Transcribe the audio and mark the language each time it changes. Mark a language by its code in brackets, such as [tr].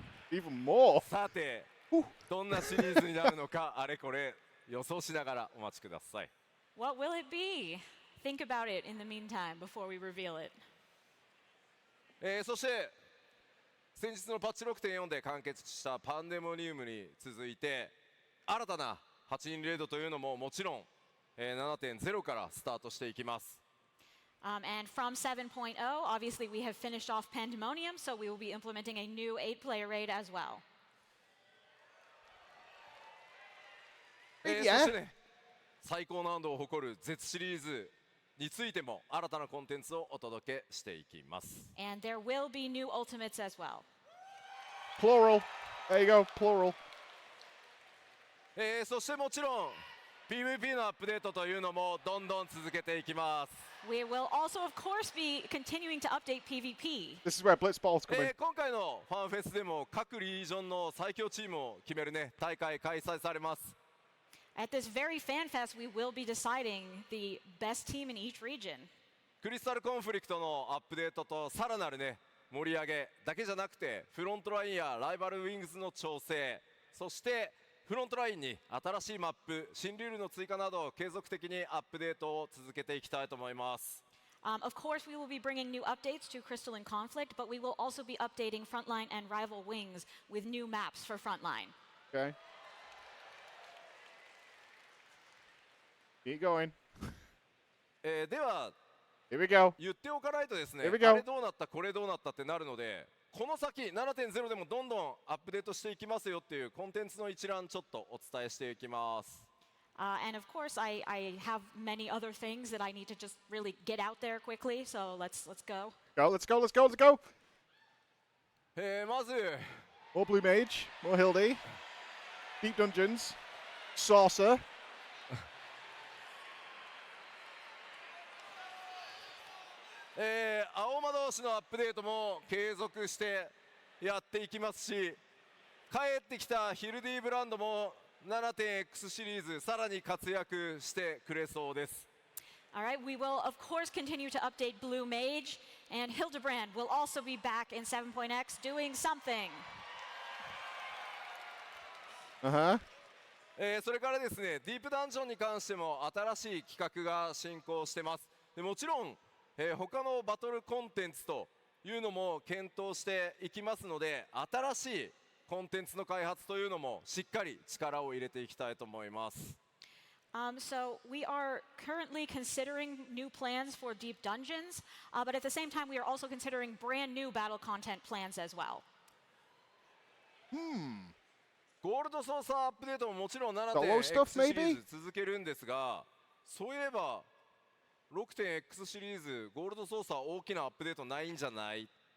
[en] Even more. [ja] さてどんなシリーズになるのかあれこれ予想しながらお待ちください。 [en] What will it be? Think about it in the meantime before we reveal it. [ja] そして先日のパッチ 6.4 で完結したパンデモニウムに続いて新たな 8人レードというのももちろん、7.0 からスタートしていきます。 [en] And from 7.0, obviously we have finished off Pandemonium, so we will be implementing a new 8-player raid as well. [ja] そしてね、最高難度を誇る Z シリーズについても新たなコンテンツをお届けしていきます。 [en] And there will be new ultimates as well. Plural. There you go, plural. [ja] そしてもちろん PVP のアップデートというのもどんどん続けていきます。 [en] We will also, of course, be continuing to update PvP. This is where Blitzball's coming. [ja] 今回のファンフェスでも各リージョンの最強チームを決めるね大会開催されます。 [en] At this very FanFest, we will be deciding the best team in each region. [ja] クリスタルコンフリクトのアップデートとさらなるね盛り上げだけじゃなくてフロントラインやライバルウィングズの調整、そしてフロントラインに新しいマップ、新ルールの追加など継続的にアップデートを続けていきたいと思います。 [en] Of course, we will be bringing new updates to Crystal and Conflict, but we will also be updating Frontline and Rival Wings with new maps for Frontline. Okay. Keep going. [ja] では [en] Here we go. [ja] 言っておかないとですね、 [en] Here [ja] あ [en] we go. [ja] れどうなったこれどうなったってなるので、この先 7.0 でもどんどんアップデートしていきますよっていうコンテンツの一覧ちょっとお伝えしていきます。 [en] And of course, I have many other things that I need to just really get out there quickly. So let's go. Go, let's go, let's go, let's go. [ja] まず [en] More Blue Mage, more Hildy, Deep Dungeons, Saucer. [ja] 青魔導士のアップデートも継続してやっていきますし、帰ってきたヒルディブランドも 7.x シリーズさらに活躍してくれそうです。 [en] All right, we will of course continue to update Blue Mage, and Hildebrand will also be back in 7.x doing something. [ja] それからですね、ディープダンジョンに関しても新しい企画が進行してます。でもちろん、他のバトルコンテンツというのも検討していきますので、新しいコンテンツの開発というのもしっかり力を入れていきたいと思います。 [en] So we are currently considering new plans for Deep Dungeons, but at the same time, we are also considering brand new battle content plans as well. [ja] ゴールドソーサーアップデートももちろん [en] Solo 7.x stuff, [ja] シリー [en] maybe? [ja] ズ続けるんですが、そういえば 6.x シリーズゴールドソーサー大きなアップデートないんじゃない？